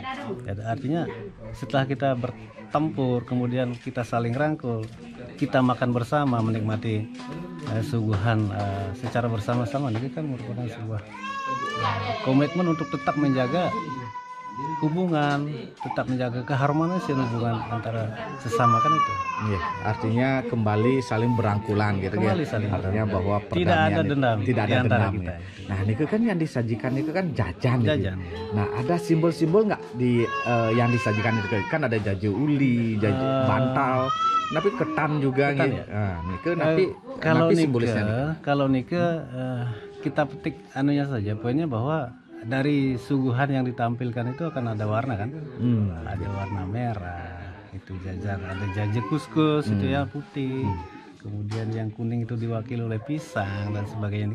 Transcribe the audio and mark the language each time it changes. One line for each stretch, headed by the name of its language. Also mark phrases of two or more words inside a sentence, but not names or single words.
Indonesian: Artinya setelah kita bertempur, kemudian kita saling rangkul, kita makan bersama, menikmati suguhan secara bersama-sama, ini kan merupakan sebuah komitmen untuk tetap menjaga hubungan, tetap menjaga keharmonisan hubungan antara sesama kan itu. Iya, artinya kembali saling berangkulan gitu ya. Artinya bahwa tidak ada dendam, tidak ada dendam kita. Ya. Nah, ini kan yang disajikan itu kan jajan. Jajan. Nah, ada simbol-simbol nggak di yang disajikan itu kan ada jaje uli, jaje bantal, tapi ketan juga ketan, gitu. Ya? Nah, kalau simbolisnya. Kalau nike kita petik anunya saja, poinnya bahwa dari suguhan yang ditampilkan itu akan ada warna kan, ada warna merah, itu jajan, ada jaje kuskus itu ya putih, kemudian yang kuning itu diwakili oleh pisang dan sebagainya.